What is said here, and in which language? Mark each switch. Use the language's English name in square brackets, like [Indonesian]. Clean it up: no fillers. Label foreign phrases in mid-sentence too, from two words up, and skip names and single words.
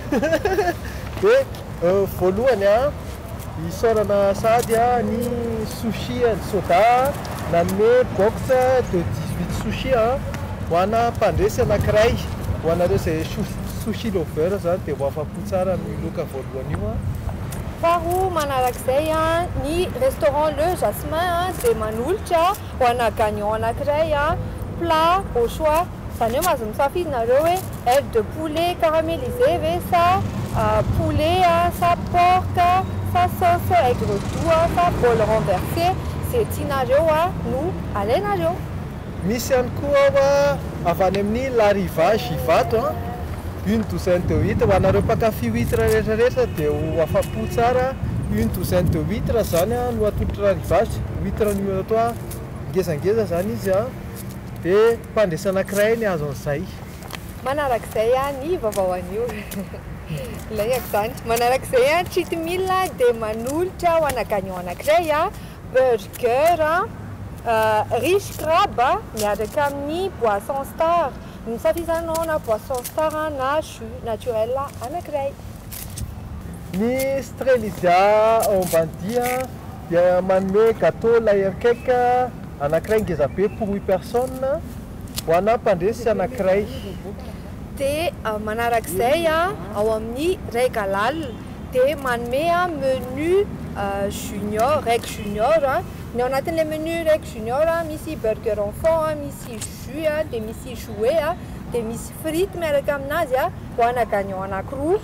[Malagasy] Dia voalohany isaorana sady ny sushi ny soda nanome box de 18 sushi ho ana mpandresy anankiray ho anareo izay [English] sushi lover [Malagasy] zany dia ho afa-po tsara ny loka voalohany io Faharoa manarak'izay ny restaurant Le Jasmin dia manolotra ho ana gagnant anankiray [French] plat au choix. [Malagasy] Zany hoe mahazo misafidy nareo hoe [French] aile de poulet caramélisé [Malagasy] ve sa poulet sa porc sa [French] sauce aigre doux [Malagasy] sa [French] bol renversé [Malagasy] zay tianareo no alainareo. Misy ihany koa avy any amin'ny hariva givato [French] une douzaine de huîtres [Malagasy] ho anareo mpakafy huître rehetrarehetra dia ho afa-po tsara [French] une douzaine de huîtres [Malagasy] zany no atolotra [French] arrivage huître numéro 3 [Malagasy] ngezangeza zany izy dia mpandresy anankiray ny azo an'izay. Manarak'izay ny vaovao an'io ilaigako zany. Manarak'izay [English] treat meal [Malagasy] dia manolotra ho ana gagnant anankiray [French] burger riche crabe [Malagasy] miaraka amin'ny boisson star. Misafizanao na boisson star na [French] jus naturel [Malagasy] anankiray. Ny strelizia ambany dia manome gâteau [English] layer cake [Malagasy] anankiray ngeza be [French] pour 8 personnes [Malagasy] ho ana mpandresy anankiray. Dia manarak'izay ao amin'ny Règle dia manome [French] menu junior, [Malagasy] Règle junior. Ny ao anatin'ilay menu Règle junior misy [French] burger enfant, [Malagasy] misy jus dia misy jouet dia misy frites miaraka aminazy ho ana gagnant anankiroa.